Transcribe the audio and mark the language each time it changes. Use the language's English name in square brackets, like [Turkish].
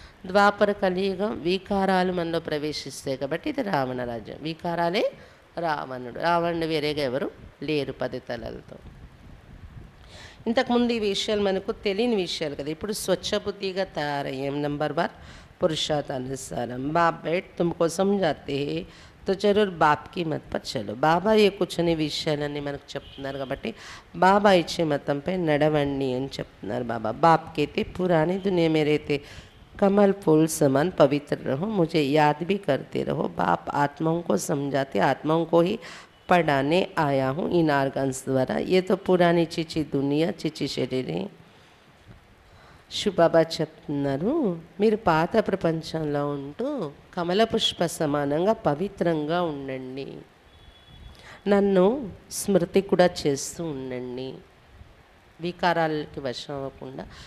[Telugu] ద్వాపర కలియుగం వికారాలు మనలో ప్రవేశిస్తాయి కాబట్టి ఇది రావణ రాజ్యం. వికారాలే రావణుడు. రావణుడు వేరేగా ఎవరు లేరు 10 తలలతో. ఇంతకుముందు ఈ విషయాలు మనకు తెలియని విషయాలు కదా, ఇప్పుడు స్వచ్ఛ బుద్ధిగా తయారయ్యాం. నంబర్ 1 పురుషార్థ అనుసారం. [Hindi] బాప్ బైట్ తుమ్కో సమझाते हैं तो जरूर बाप की मत पर चलो. [Telugu] బాబా ఏ కూర్చొని విషయాలన్నీ మనకు చెప్తున్నారు కాబట్టి బాబా ఇచ్చే మతంపై నడవండి అని చెప్తున్నారు బాబా. [Hindi] బాప్ कहते पुरानी दुनिया में रहते कमल फूल समान पवित्र रहो, मुझे याद भी करते रहो. बाप आत्माओं को समझाते, आत्माओं को ही पढ़ाने आया हूँ इन आर्गन्स द्वारा. ये तो पुरानी चिची दुनिया चिची शरीर है. [Telugu] శివబాబా చెప్తున్నారు మీరు పాత ప్రపంచంలో ఉంటూ కమల పుష్ప సమానంగా పవిత్రంగా ఉండండి, నన్ను స్మృతి కూడా చేస్తూ ఉండండి, వికారాలకి వశం అవ్వకుండా.